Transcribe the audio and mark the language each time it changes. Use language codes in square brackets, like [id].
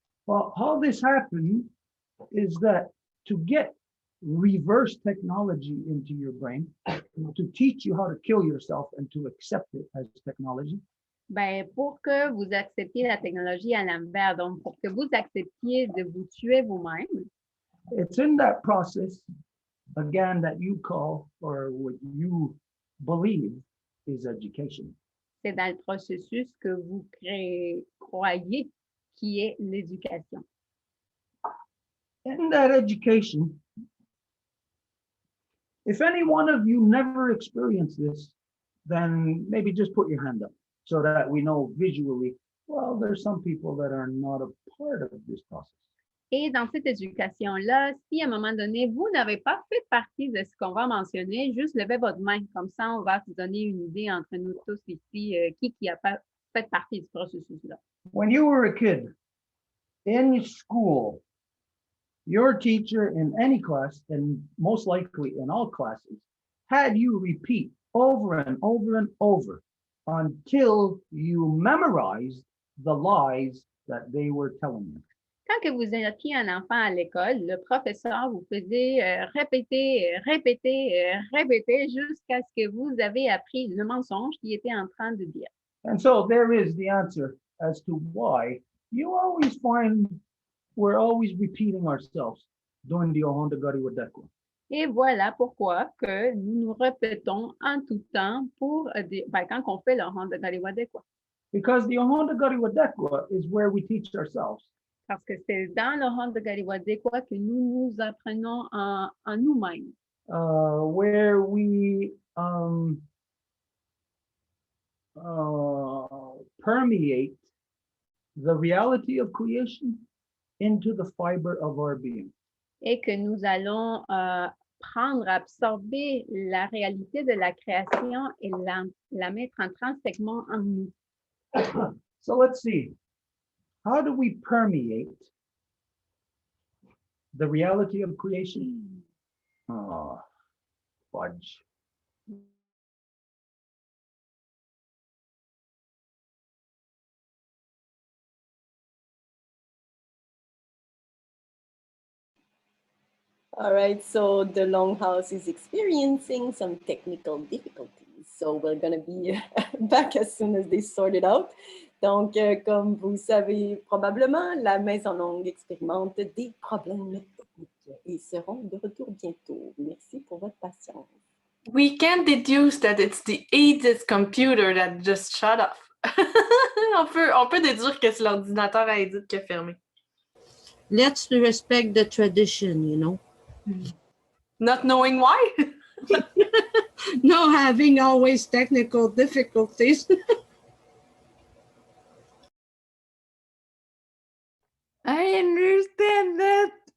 [en] Well, how this happened is that to get reverse technology into your brain, to teach you how to kill yourself and to accept it as technology, [fr] Ben, pour que vous acceptiez la technologie à l'envers, donc pour que vous acceptiez de vous tuer vous-même, [en] it's in that process, again, that you call or what you believe is education. [fr] c'est dans le processus que vous croyez qui est l'éducation. [en] In that education, if any one of you never experienced this, then maybe just put your hand up so that we know visually, well, there's some people that are not a part of this process. [fr] Et dans cette éducation-là, si à un moment donné, vous n'avez pas fait partie de ce qu'on va mentionner, juste levez votre main. Comme ça, on va vous donner une idée entre nous tous ici, qui a fait partie du processus-là. [en] When you were a kid in school, your teacher in any class, and most likely in all classes, had you repeat over and over and over until you memorized the lies that they were telling you. [fr] Quand que vous étiez un enfant à l'école, le professeur vous faisait répéter jusqu'à ce que vous avez appris le mensonge qu'il était en train de dire. [en] And so there is the answer as to why you always find we're always repeating ourselves during the Ohonda Gari Wadekwa. [fr] Et voilà pourquoi que nous nous répétons en tout temps quand on fait le Ohonda Gari Wadekwa. [en] Because the Ohonda Gari Wadekwa is where we teach ourselves. [fr] Parce que c'est dans le Ohonda Gari Wadekwa que nous nous apprenons en nous-mêmes. [en] Where we permeate the reality of creation into the fiber of our being. [fr] Et que nous allons absorber la réalité de la création et la mettre intrinsèquement en nous. [en] So let's see. How do we permeate the reality of creation? Oh, fudge. All right, so the Longhouse is experiencing some technical difficulties. So we're going to be back as soon as they sort it out. [fr] Donc, comme vous savez probablement, la maison longue expérimente des problèmes techniques et ils seront de retour bientôt. Merci pour votre patience. [en] We can deduce that it's the Edith's computer that just shut off. [fr] on peut déduire que c'est l'ordinateur à Edith qui a fermé. [en] Let's respect the tradition, you know. Not knowing why? No having always technical difficulties. I understand that.